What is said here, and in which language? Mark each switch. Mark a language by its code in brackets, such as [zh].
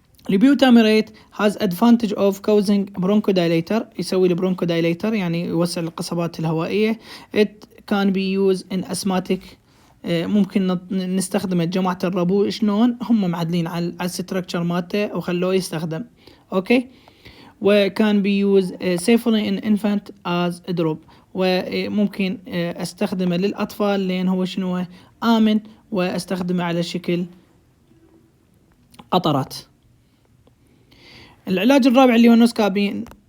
[ar] البيوتاميريت [en] has advantage of causing bronchodilator، [ar] يسوي البرونكودايليتر يعني يوسع القصبات الهوائيه. [en] it can be used in asthmatic، [ar] ممكن نستخدمه جماعة الربو. شلون؟ هم معدلين على الستركتشر مالته وخلوه يستخدم. اوكي، وكان بيوز [en] safely in infant as a drop، [ar] وممكن استخدمه للأطفال لأن هو شنو؟ آمن، واستخدمه على شكل قطرات. العلاج الرابع اللي هو النوسكابين.